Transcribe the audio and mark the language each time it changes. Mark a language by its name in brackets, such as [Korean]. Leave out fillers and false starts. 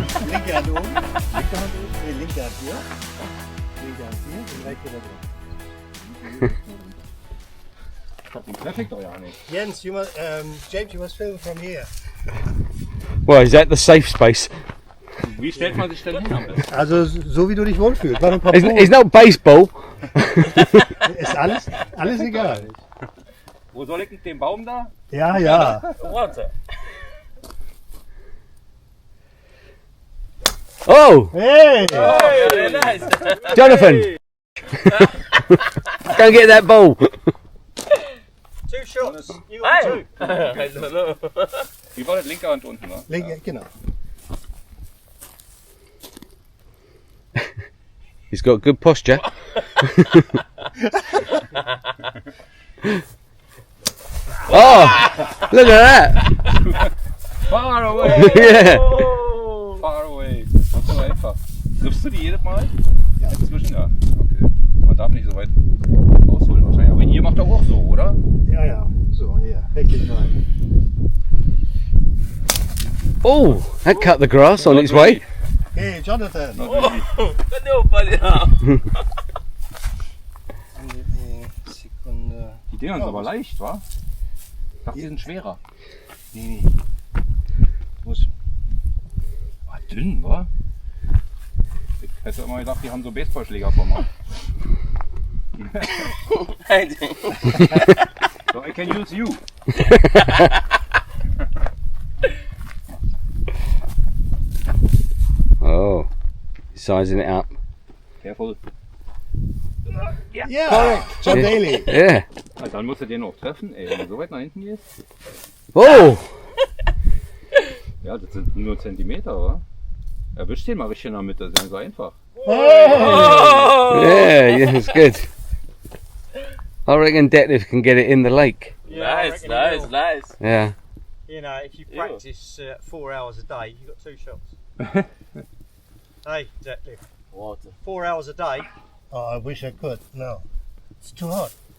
[German] Linke Hand oben, linke Hand oben, nee, linke Hand hier. Linke Hand hier, die rechte da drin. Perfect doch ja nicht. [English] Jens, you must, James, you must film from here. Well, is that the safe space? [German] Wie stellt man sich denn hin am besten? Also so wie du dich wohlfühlst. Mach ein paar [English] It's not baseball. [German] Ist alles egal. Wo soll ich mit dem Baum da? Ja, ja. Warte. Oh, Hey! [English] Oh, very nice. Jonathan! Go get that ball. 2 shots. You got 2. I don't know. [German] Wie war das linke Hand unten, ne? Linke, genau. [English] He's got good posture. Oh, look at that. Far away! Yeah. Oh, far away. [German] Das ist so einfach. Triffst du die jedes Mal? Ja. Inzwischen, ja. Okay. Man darf nicht so weit ausholen wahrscheinlich. Aber ihr macht doch auch so, oder? Ja, ja. So, hier. Richtig rein. [English] Oh, that cut the grass on its way. Hey, Jonathan. Nobody now. [German] Sekunde. Die Dinger sind aber leicht, wa? Ich dachte, die sind schwerer. Nee. Muss. War dünn, wa? Ich hätte immer gedacht, die haben so Baseballschlägerformat. [English] So I can use you. sizing it up. Careful. Correct. John Daly. Yeah. [German] Ah, dann musst du den auch treffen, ey, wenn du so weit nach hinten gehst. Oh! Ja, das sind nur Zentimeter, oder? Erwisch den mal richtig in der Mitte, das ist ja so einfach. [English] Yeah, it's good. I reckon Detlef can get it in the lake. Nice, nice, nice. Yeah. You know, if you practice 4 hours a day, you've got 2 shots. Hey, Detlef, What? 4 hours a day? Oh, I wish I could. No. It's too hot.